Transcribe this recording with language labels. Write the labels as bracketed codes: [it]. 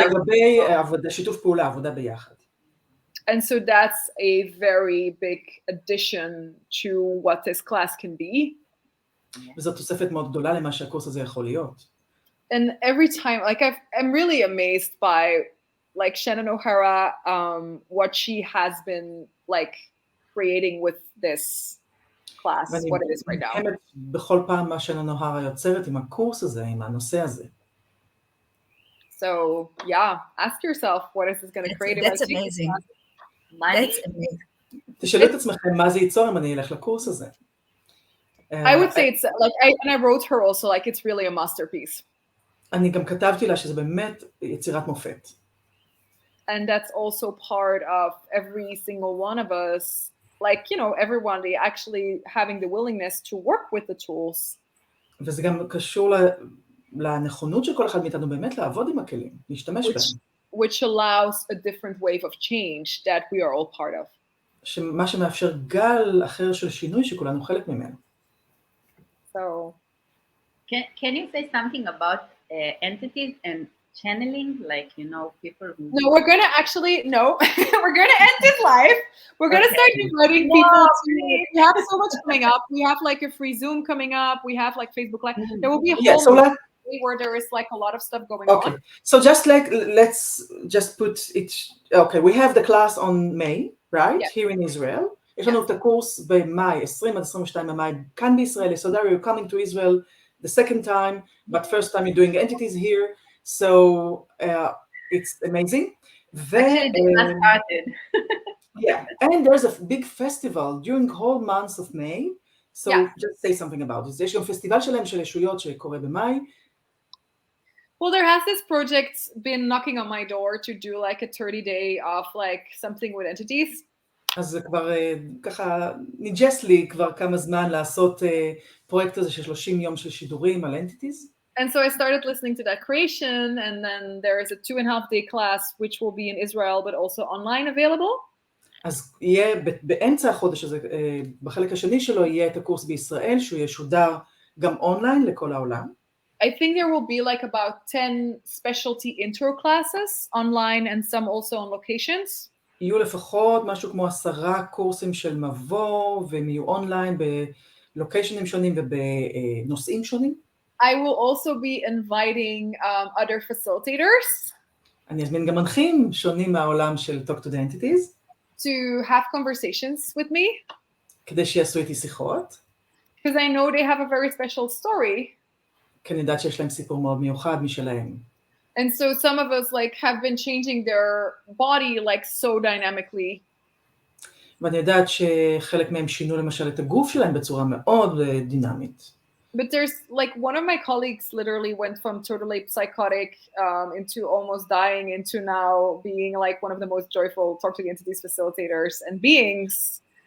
[he] לגבי שיתוף פעולה, עבודה ביחד. [en] And so that's a very big addition to what this class can be. [he] וזאת תוספת מאוד גדולה למה שהקורס הזה יכול להיות. [en] And every time, like I'm really amazed by like Shannon O'Hara, what she has been like creating with this class, what it is right now. [he] בכל פעם מה שנון אוהרה יוצרת עם הקורס הזה, עם הנושא הזה. [en] So yeah, ask yourself, what is this going to create? That's amazing. That's amazing. [he] תשאלו את עצמכם מה זה ייצור אם אני אלך לקורס הזה. [en] I would say it's like, and I wrote her also, like it's really a masterpiece. [he] אני גם כתבתי לה שזה באמת יצירת מופת. [en] And that's also part of every single one of us, like, you know, everyone actually having the willingness to work with the tools. [he] וזה גם קשור לנכונות של כל אחד מאיתנו באמת לעבוד עם הכלים, להשתמש בהם. [en] Which allows a different wave of change that we are all part of. [he] מה שמאפשר גל אחר של שינוי שכולנו חלק ממנו. [en] So Can you say something about entities and channeling, like, you know, people who... no, we're gonna actually we're gonna end this live. We're gonna start inviting people to. We have so much coming up. We have like a free Zoom coming up. We have like Facebook Live. There will be a whole day where there is like a lot of stuff going on. So just like let's just put it. Okay, we have the class on May, right? Yes. Here in Israel. [he] יש לנו את הקורס במאי, 20 עד 22 במאי, כאן בישראל. [en] So there you're coming to Israel the second time, but first time you're doing entities here. So it's amazing. Actually, they just started. Yeah, and there's a big festival during whole months of May. So just say something about this. [he] יש גם פסטיבל שלהם של ישויות שקורה במאי. [en] Well, there has this project been knocking on my door to do like a 30-day of like something with entities. [he] אז זה כבר ככה ניג'ס לי כבר כמה זמן לעשות פרויקט הזה של 30 יום של שידורים על entities. [en] And so I started listening to that creation, and then there is a 2.5-day class which will be in Israel but also online available. [he] אז יהיה באמצע החודש הזה, בחלק השני שלו יהיה את הקורס בישראל, שהוא ישודר גם אונליין לכל העולם. [en] I think there will be like about 10 specialty intro classes online and some also on locations. [he] יהיו לפחות משהו כמו 10 קורסים של מבוא, והם יהיו אונליין בלוקיישנים שונים ובנושאים שונים. [en] I will also be inviting other facilitators. [he] אני אזמין גם מנחים שונים מהעולם של Talk to the Entities. [en] To have conversations with me. [he] כדי שיעשו איתי שיחות. [en] Because I know they have a very special story. [he] כי אני יודעת שיש להם סיפור מאוד מיוחד משלהם. [en] And so some of us like have been changing their body like so dynamically. [he] ואני יודעת שחלק מהם שינו למשל את הגוף שלהם בצורה מאוד דינמית. [en] But there's like one of my colleagues literally went from totally psychotic into almost dying into now being like one of the most joyful Talk to the Entities facilitators and beings.